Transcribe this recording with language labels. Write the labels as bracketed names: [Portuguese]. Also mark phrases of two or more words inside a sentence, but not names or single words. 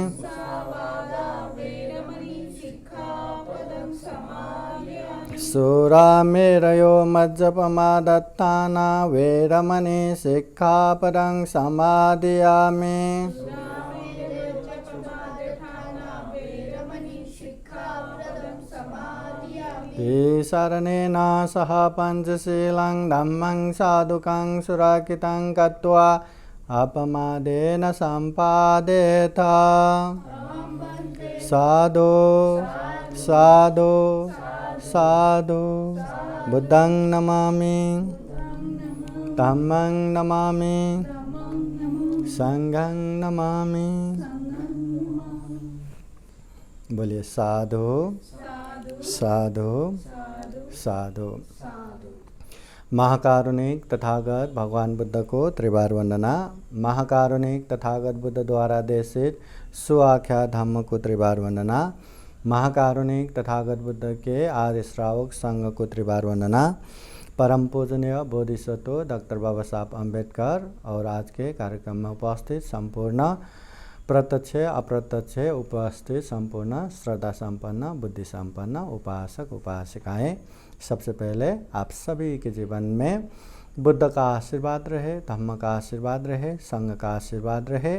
[Pali] सुरामेरयो मज्जपमादत्ताना वेरमणि सिक्खापदं समादयामि शरणेन सह पंचशीलं धम्मं साधुकं सुरक्षितं कृत्वा अपमादेन सम्पादेत साधु साधु साधु बुद्धं नमामि धम्मं नमामि संघं नमामि। [Hindi] बोलिए [Pali] साधु साधु साधु। [Hindi] महाकारुणिक तथागत भगवान बुद्ध को त्रिवार वंदना। महाकारुणिक तथागत बुद्ध द्वारा देशित सुआख्या धम्म को त्रिवार वंदना। महाकारुणिक तथागत बुद्ध के आदि श्रावक संघ को त्रिवार वंदना। परम पूजनीय बोधिसत्व डॉक्टर बाबा साहब अम्बेडकर और आज के कार्यक्रम में उपस्थित संपूर्ण प्रत्यक्ष अप्रत्यक्ष उपस्थित संपूर्ण श्रद्धा संपन्न बुद्धि संपन्न उपासक उपासिकाएं, सबसे पहले आप सभी के जीवन में बुद्ध का आशीर्वाद रहे, धम्म का आशीर्वाद रहे, संघ का आशीर्वाद रहे।